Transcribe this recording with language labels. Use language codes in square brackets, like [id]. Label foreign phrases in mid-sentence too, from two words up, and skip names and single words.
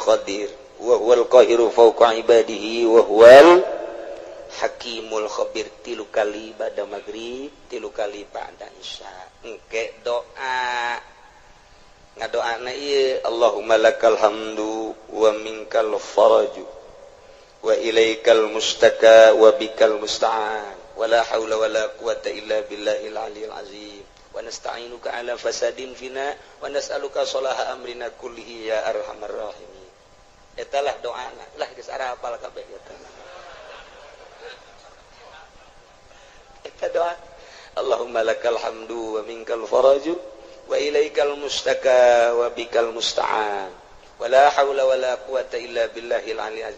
[ar] قادر وهو القاهر فوق عباده وهو الحكيم الخبير [su] tilu kali [ar] بعد المغرب [su] tilu kali [ar] بعد العشاء [su] engke doa ngadoana ieu [ar] اللهم لك الحمد ومنك الفرج وإليك المشتكى وبك المستعان ولا حول ولا قوة إلا بالله العلي العظيم ونستعينك على فساد فينا ونسألك صلاح أمرنا كله يا أرحم الراحمين. [su] Etalah doana lah geus ara hafal kabeh eta. Eta doa [ar] اللهم لك الحمد ومنك الفرج وإليك المشتكى وبك المستعان ولا حول ولا قوة إلا بالله العلي العظيم.